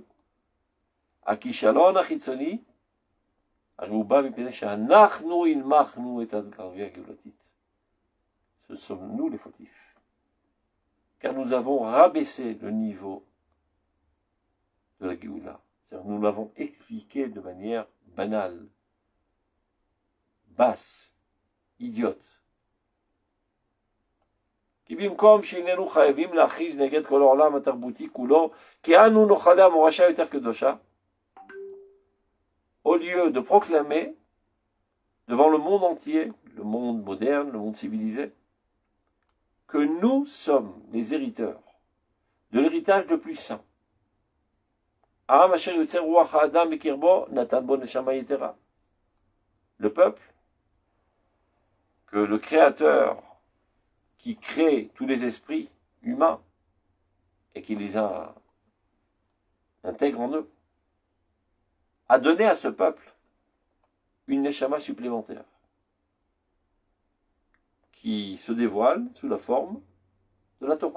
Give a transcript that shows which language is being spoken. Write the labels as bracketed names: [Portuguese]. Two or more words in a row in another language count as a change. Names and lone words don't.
[French] Aki Shalon Achitzoni, ce sommes nous les fautifs. Car nous avons rabaissé le niveau de la Géoula. C'est-à-dire nous l'avons expliqué de manière banale, basse, idiote. [Hebrew] כי במקום שאיננו חייבים להכריז נגד כל העולם התרבותי כולו, כי אנו נאכלי המורשה יותר קדושה, [French] au lieu de proclamer devant le monde entier, le monde moderne, le monde civilisé, que nous sommes les hériteurs de l'héritage le plus saint. Le peuple, que le Créateur qui crée tous les esprits humains et qui les intègre en eux, a donné à ce peuple une neshama supplémentaire qui se dévoile sous la forme de la Torah.